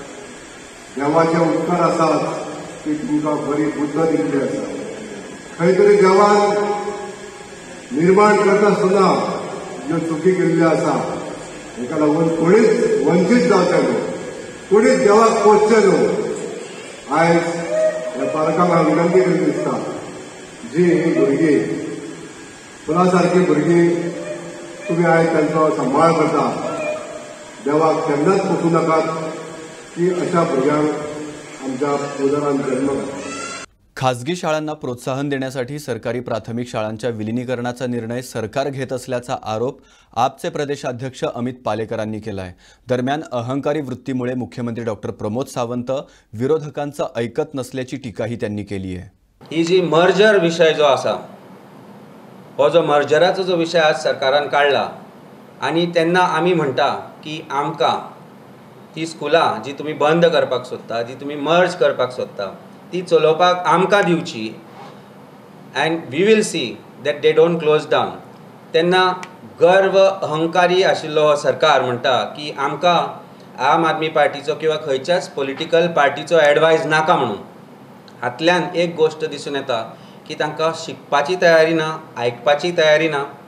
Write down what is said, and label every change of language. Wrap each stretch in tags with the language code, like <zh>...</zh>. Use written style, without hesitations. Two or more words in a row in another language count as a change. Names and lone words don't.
<kok>देवाचे उपकार आसात की तुमकां बरी बुद्ध दिल्ली आसा खंय तरी देवान निर्माण करता आसतना ज्यो चुकी केल्ल्यो आसा हेका लागून कोणीच वंचीत जावचें न्हू कोणीच देवाक पोचचें न्हू आयज ह्या पालकांक हांव विनंती करीत दिसता जी ही भुरगीं फुलां सारकीं भुरगीं तुमी आयज तांचो सांबाळ करता देवाक केन्नाच पोसू नाकात की अशा भुरग्यांक आमच्या उदरान जन्म घालता</kok> <mr>खासगी शाळांना प्रोत्साहन देण्यासाठी सरकारी प्राथमिक शाळांच्या विलिनीकरणाचा निर्णय सरकार घेत असल्याचा आरोप आपचे प्रदेशाध्यक्ष अमित पालेकरांनी केला आहे दरम्यान अहंकारी वृत्तीमुळे मुख्यमंत्री डॉक्टर प्रमोद सावंत विरोधकांचं ऐकत नसल्याची टीकाही त्यांनी केली आहे</mr> <kok>ही जी मर्जर विषय जो आसा हो जो मर्जराचो जो विषय आज सरकारान काढला आणि त्यांना आम्ही म्हणटा की आमकां ती स्कुलां जी तुम्ही बंद करपाक सोदता जी तुम्ही मर्ज करपाक सोदता ती चलोवपाक आमकां दिवची</kok> <en>and we will see that they don't close down</en> <kok>तेन्ना गर्व अहंकारी आशिल्लो हो सरकार म्हणटा की आमकां आम आदमी पार्टीचो किंवा खंयच्याच</kok> <en>political partycho</en> <kok>एडवायस नाका म्हणून हातल्यान एक गोष्ट दिसून येता की तांकां शिकपाची तयारी ना आयकपाची तयारी ना</kok>